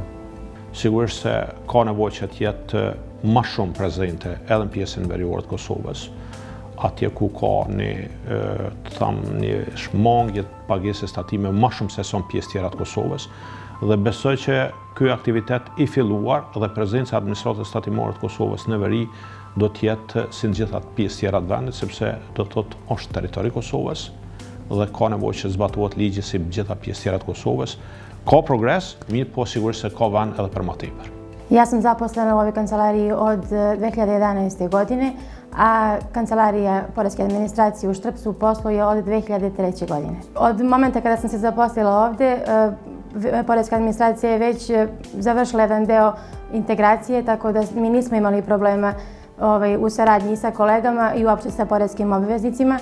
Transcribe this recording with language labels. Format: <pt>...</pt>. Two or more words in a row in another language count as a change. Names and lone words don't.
<sq>Sigurisht se ka nevojë që të jetë më shumë prezente edhe në pjesën veriore të Kosovës, atje ku ka një shmangje të pagesës tatime më shumë se sa në pjesë tjera të Kosovës, dhe besoj që ky aktivitet i filluar dhe prezenca e administratës tatimore të Kosovës në veri do të jetë si në gjitha pjesë tjera të vendit, sepse do të thotë është territori i Kosovës dhe ka nevojë që zbatohet ligji si gjitha pjesë tjera të Kosovës. Ka progres, mirë po sigurisht se ka vend edhe për më tepër.</sq> <sr>Ja sam zaposlena u ovoj kancelariji od 2011. godine, a Kancelarija Poreske administracije u Štrpcu posluje od 2003. godine. Od momenta kada sam se zaposlila ovde, Poreska administracija je već završila jedan deo integracije, tako da mi nismo imali problema u saradnji sa kolegama i uopšte sa poreskim obveznicima.</sr>